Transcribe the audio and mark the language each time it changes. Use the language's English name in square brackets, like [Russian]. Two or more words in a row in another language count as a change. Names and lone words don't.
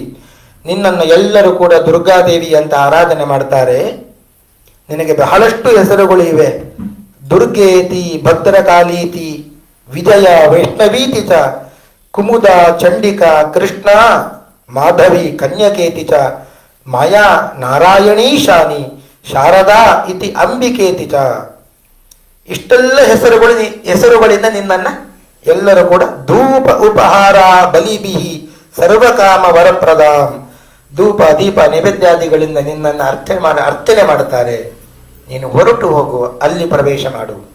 [Kannada] ನಿನ್ನನ್ನು ಎಲ್ಲರೂ ಕೂಡ ದುರ್ಗಾದೇವಿ ಅಂತ ಆರಾಧನೆ ಮಾಡ್ತಾರೆ. ನಿನಗೆ ಬಹಳಷ್ಟು ಹೆಸರುಗಳು ಇವೆ. [Sanskrit] ದುರ್ಗೇತಿ, ಭದ್ರಕಾಳೀತಿ, ವಿಜಯ, ವೈಷ್ಣವೀತಿ ಚ, ಕುಮುದ, ಚಂಡಿಕಾ, ಕೃಷ್ಣ, ಮಾಧವಿ, ಕನ್ಯಕೇತಿ ಚ, ಮಾಯಾ, ನಾರಾಯಣೀಶಾನಿ, ಶಾರದಾ ಇತಿ ಅಂಬಿಕೇತಿ ಚ. [Kannada] ಇಷ್ಟೆಲ್ಲ ಹೆಸರುಗಳಿಂದ ನಿನ್ನನ್ನ ಎಲ್ಲರೂ ಕೂಡ [Sanskrit] ಧೂಪ ಉಪಹಾರ ಬಲಿಬಿಹಿ ಸರ್ವಕಾಮ ವರಪ್ರದಾಂ. [Kannada] ಧೂಪ ದೀಪ ನೈವೇದ್ಯಾದಿಗಳಿಂದ ನಿನ್ನನ್ನು ಅರ್ಚನೆ ಮಾಡುತ್ತಾರೆ. ನೀನು ಹೊರಟು ಹೋಗು, ಅಲ್ಲಿ ಪ್ರವೇಶ ಮಾಡು.